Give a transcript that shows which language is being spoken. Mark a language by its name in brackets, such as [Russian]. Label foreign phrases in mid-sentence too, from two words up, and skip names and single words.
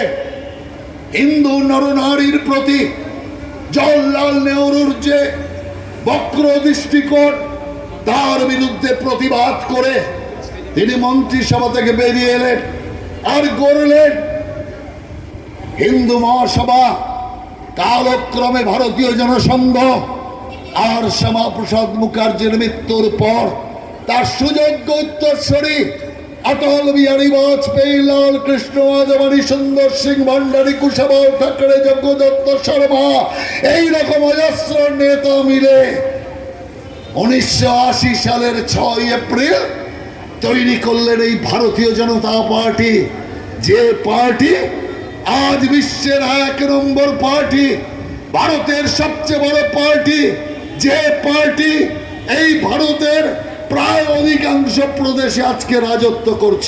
[Bangla] হিন্দু নরনারীর প্রতি জওহরলাল নেহরুর যে বক্র দৃষ্টিকোণ, তার বিরুদ্ধে প্রতিবাদ করে তিনি মন্ত্রিসভা থেকে বেরিয়ে এলেন আর গড়লেন হিন্দু মহাসভা, কালক্রমে ভারতীয় জনসংঘ। আর শ্যামাপ্রসাদ মুখার্জির মৃত্যুর পর তার সুযোগ্য উত্তরসূরি अटल बिहारी वाजपेयी, लाल कृष्ण आडवाणी, सुंदर सिंह भंडारी, कुशाभाऊ ठाकरे, जग्गू दत्त शर्मा এই রকম অজস্র নেতা মিলে 1980 সালের 6 এপ্রিল তৈরি করলেন এই ভারতীয় জনতা পার্টি, যে পার্টি আজ বিশ্বের 1 নম্বর পার্টি, ভারতের সবচেয়ে বড় পার্টি, যে পার্টি এই ভারতের প্রায় অধিকাংশ প্রদেশে আজকে রাজত্ব করছে।